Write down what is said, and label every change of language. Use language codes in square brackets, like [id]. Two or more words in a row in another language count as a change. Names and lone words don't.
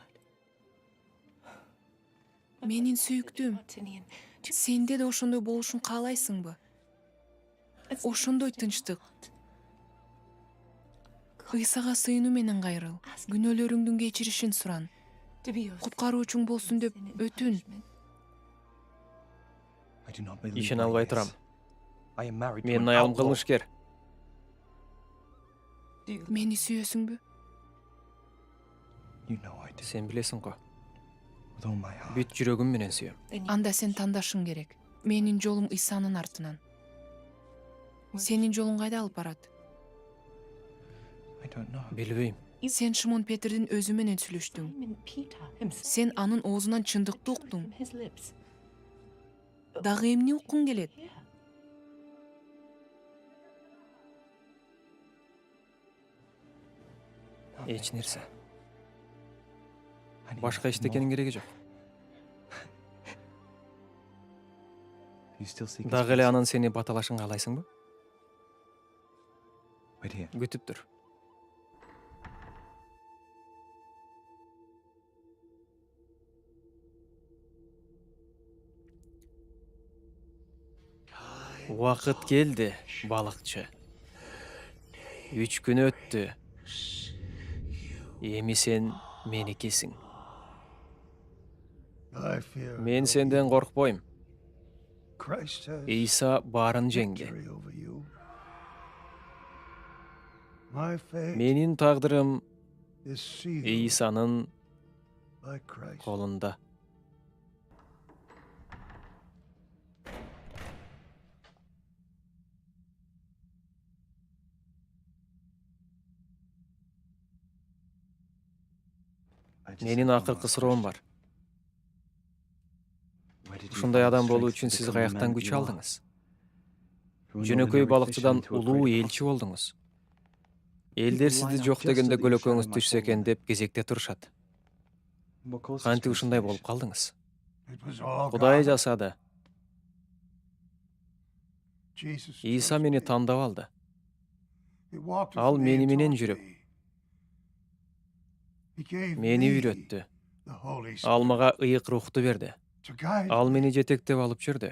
[ky] Менин сүйүктүм, сенде да ошондой болушун каалайсыңбы? Ошондой тынчтык. Ыйсага сыйынуу менен кайрыл. Күнөөлөрүңдүн кечиришин суран. Куткаруучуң болсун деп өтүн. [en] I do not believe [ky] Ишене [en] my [ky] албай [en] ears. [ky] турам. [en] I am married to [ky] Менин [en] an [ky] аялым [en] outlaw. [ky] кылмышкер. Мени сүйөсүңбү? [en] You know I do. [ky] Сен билесиң го. [en] With all my heart. [ky] Бүт жүрөгүм менен сүйөм. Анда сен тандашың керек. Менин жолум Исанын артынан. Сенин жолуң кайда алып барат? [en] I don't know. [ky] Билбейм. Сен Шимон Петрдин өзү менен сүйлөштүң. Сен анын оозунан чындыкты уктуң. Дагы эмне уккуң келет? Эч нерсе. [en] I need [ky] Башка [en] nothing [ky] эчтекенин [en] more. [ky] кереги жок. [en] You still seek his [ky] Дагы эле [en] face? [ky] анын сени баталашын каалайсыңбы? [en] Wait here. [ky] Күтүп тур. Убакыт келди, балыкчы. 3 күн өттү. Эми сен меникисиң. Мен сенден коркпойм. Ийса баарын жеңди. Менин тагдырым Ийсанын колунда. [en] I just [ky] Менин [en] have one [ky] акыркы [en] last [ky] суроом [en] question. [ky] бар. [en] Where did you [ky] Ушундай [en] find [ky] адам [en] the [ky] болуу [en] strength [ky] үчүн [en] to [ky] сиз [en] become the [ky] каяктан [en] man [ky] күч [en] you are? [ky] алдыңыз? [en] From an [ky] Жөнөкөй [en] ordinary [ky] балыкчыдан [en] fisherman to a [ky] улуу [en] great [ky] элчи [en] apostle. [ky] болдуңуз. Элдер сизди жок дегенде көлөкөңүз түшсө экен деп кезекте турушат. [en] What caused this [ky] Кантип ушундай болуп [en] transformation? [ky] калдыңыз? Кудай жасады. Ийса мени тандап алды. Ал мени менен жүрүп, мени үйрөттү. Ал мага ыйык рухту берди. Ал мени жетектеп алып жүрдү.